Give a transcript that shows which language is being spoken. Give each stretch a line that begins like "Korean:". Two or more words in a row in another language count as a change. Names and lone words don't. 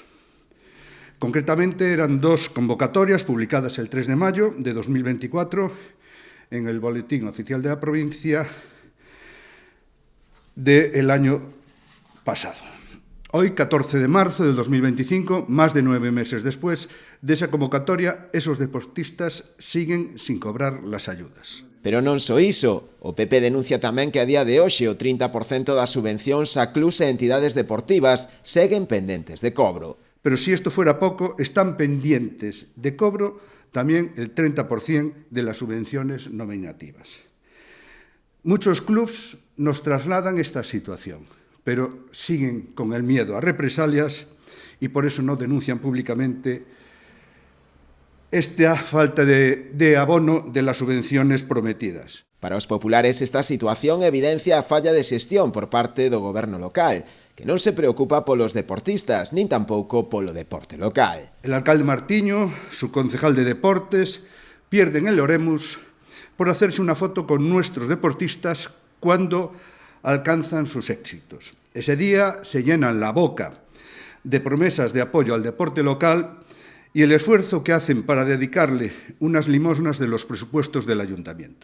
Spanish: Concretamente eran 2 convocatorias publicadas el 3 de mayo de 2024 en el Boletín Oficial de la Provincia del año pasado. Hoy, 14 de marzo del 2025, más de 9 meses después de esa convocatoria, esos deportistas siguen sin cobrar las ayudas.
Galician: Pero non só iso, o PP denuncia tamén que a día de hoxe o 30% das subvencións a clubs e entidades deportivas seguen pendentes de cobro.
Spanish: Pero si esto fuera poco, están pendientes de cobro también el 30% de las subvenciones nominativas. Muchos clubs nos trasladan esta situación, pero siguen con el miedo a represalias y por eso no denuncian públicamente esta falta de abono de las subvenciones prometidas.
Galician: Para os populares, esta situación evidencia a falla de xestión por parte do goberno local, que non se preocupa polos deportistas, nin tampouco polo deporte local.
Spanish: El alcalde Martiño, su concejal de Deportes, pierden el Oremus por hacerse una foto con nuestros deportistas cuando alcanzan sus éxitos. Ese día se llenan la boca de promesas de apoyo al deporte local y el esfuerzo que hacen para dedicarle unas limosnas de los presupuestos del ayuntamiento.